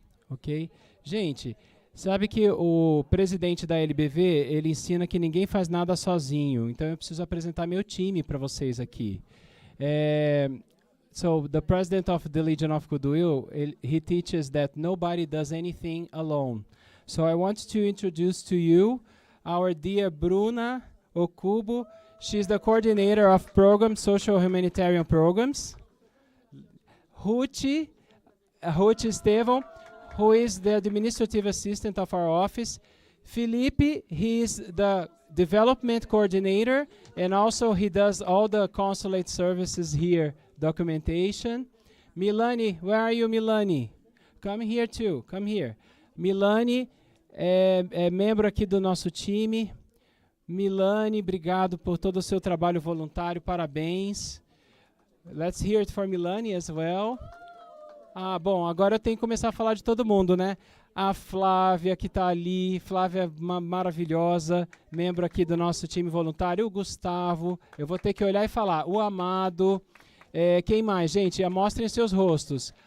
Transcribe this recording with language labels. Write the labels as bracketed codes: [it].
[pt] Ok. Gente, sabe que o presidente da LBV, ele ensina que ninguém faz nada sozinho. Então eu preciso apresentar meu time para vocês aqui. [en] So the president of the Legion of Goodwill, he teaches that nobody does anything alone. So I want to introduce to you our dear Bruna Okubo. She's the coordinator of programs, social humanitarian programs. Ruth Estevam, who is the administrative assistant of our office. Felipe, he is the development coordinator, and also he does all the consulate services here, documentation. Milani, where are you, Milani? Come here too, come here. [pt] Milani é membro aqui do nosso time. Milani, obrigado por todo o seu trabalho voluntário, parabéns. [en] Let's hear it for Milani as well. [pt] Ah, bom, agora eu tenho que começar a falar de todo mundo, né? A Flávia, que está ali, Flávia maravilhosa, membro aqui do nosso time voluntário. O Gustavo, eu vou ter que olhar e falar. O Amado, quem mais? Gente, mostrem seus rostos.